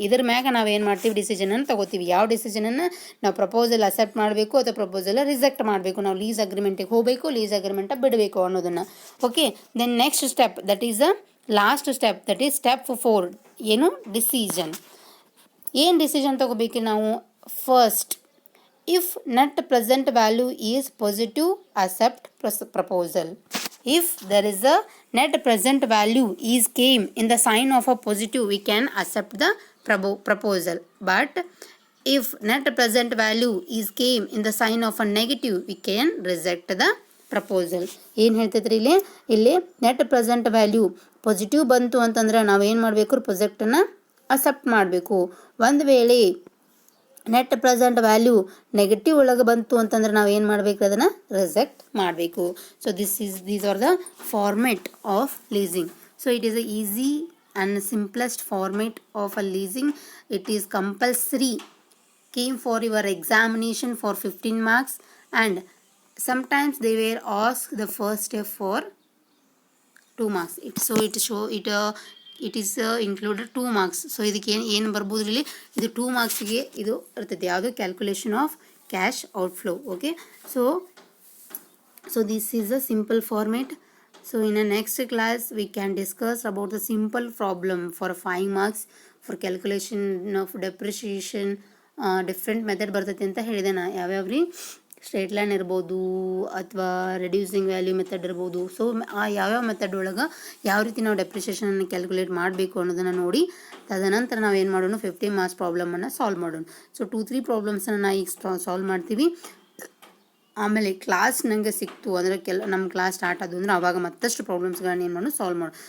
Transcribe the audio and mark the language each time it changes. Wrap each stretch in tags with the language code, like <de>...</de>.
<kn>ಇದ್ರ ಮ್ಯಾಗ ನಾವು ಏನು ಮಾಡ್ತೀವಿ ಡಿಸಿಷನನ್ನು ತಗೋತೀವಿ. ಯಾವ ಡಿಸಿಷನನ್ನು ನಾವು ಪ್ರಪೋಸಲ್ ಅಕ್ಸೆಪ್ಟ್ ಮಾಡಬೇಕು ಅಥವಾ ಪ್ರಪೋಸಲ್ ರಿಜೆಕ್ಟ್ ಮಾಡಬೇಕು, ನಾವು ಲೀಸ್ ಅಗ್ರಿಮೆಂಟಿಗೆ ಹೋಗಬೇಕು ಲೀಸ್ ಅಗ್ರಿಮೆಂಟ ಬಿಡಬೇಕು ಅನ್ನೋದನ್ನು.</kn> <en>Okay, then next step that is the last step that is step 4 ಏನು decision.</en> <kn>ಏನು ಡಿಸಿಷನ್ ತಗೋಬೇಕು ನಾವು</kn> <en>First if net present value is positive accept proposal. If there is a net present value is came in the sign of a positive, we can accept the proposal. But if net present value is came in the sign of a negative, we can reject the proposal.</en> <kn>ಏನು ಹೇಳ್ತೈತ್ರಿ ಇಲ್ಲಿ net present value positive ಬಂತು ಅಂತಂದ್ರೆ ನಾವೇನು ಮಾಡಬೇಕು ಪ್ರೊಜೆಕ್ಟನ್ನು accept ಮಾಡಬೇಕು. ಒಂದು ವೇಳೆ net present value negative ಒಳಗೆ ಬಂತು ಅಂತಂದ್ರೆ ನಾವು ಏನು ಮಾಡಬೇಕು ಅದನ್ನು ರಿಜೆಕ್ಟ್ ಮಾಡಬೇಕು.</kn> <en>So these are the format of leasing. So it is a easy and simplest format of a leasing. It is compulsory came for your examination for 15 marks and sometimes they were asked the first step for 2 marks. It is included 2 marks.</en> <kn>So ಇದಕ್ಕೆ ಏನು ಬರ್ಬೋದು ಇಲ್ಲಿ ಇದು 2 ಮಾರ್ಕ್ಸ್ಗೆ ಇದು ಇರ್ತೈತಿ ಯಾವುದು</kn> <en>Calculation of cash outflow. Okay, so this is a simple format. So in the next class we can discuss about the simple problem for 5 marks for calculation of depreciation.</en> <kn>Different method ಬರ್ತೈತಿ ಅಂತ ಹೇಳಿದೆ ನಾ. ಯಾವ್ಯಾವ್ರಿ straight line ಇರ್ಬೋದು ಅಥವಾ reducing value method ಇರ್ಬೋದು. So ಆ ಯಾವ್ಯಾವ ಮೆಥಡ್ ಒಳಗೆ ಯಾವ ರೀತಿ ನಾವು ಡೆಪ್ರಿಷಿಯೇಷನನ್ನು ಕ್ಯಾಲ್ಕುಲೇಟ್ ಮಾಡಬೇಕು ಅನ್ನೋದನ್ನು ನೋಡಿ ತದನಂತರ ನಾವು ಏನು ಮಾಡೋಣ 50 ಮಾರ್ಕ್ಸ್ ಪ್ರಾಬ್ಲಮನ್ನು ಸಾಲ್ವ್ ಮಾಡೋಣ. ಸೊ 2-3 ಪ್ರಾಬ್ಲಮ್ಸನ್ನು ನಾವು ಈಗ ಸಾಲ್ವ್ ಮಾಡ್ತೀವಿ. ಆಮೇಲೆ ಕ್ಲಾಸ್ ನನಗೆ ಸಿಕ್ತು ಅಂದರೆ ನಮ್ಮ ಕ್ಲಾಸ್ ಸ್ಟಾರ್ಟ್ ಆದವು ಅಂದರೆ ಆವಾಗ ಮತ್ತಷ್ಟು ಪ್ರಾಬ್ಲಮ್ಸ್ಗಳನ್ನ ಏನು ಮಾಡೋದು ಸಾಲ್ವ್ ಮಾಡೋದು.</kn>